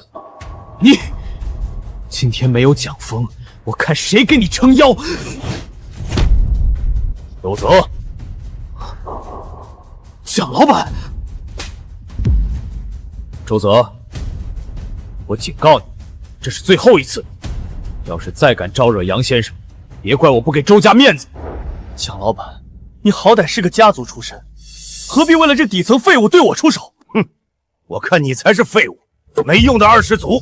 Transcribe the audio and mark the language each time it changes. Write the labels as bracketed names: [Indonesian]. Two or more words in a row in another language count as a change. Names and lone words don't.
[Chinese] 你今天沒有蔣峰，我看誰給你撐腰。周澤，蔣老闆，周澤，我警告你，這是最後一次， 要是再敢招惹杨先生，别怪我不给周家面子。蒋老板，你好歹是个家族出身，何必为了这底层废物对我出手？哼，我看你才是废物，没用的二世祖。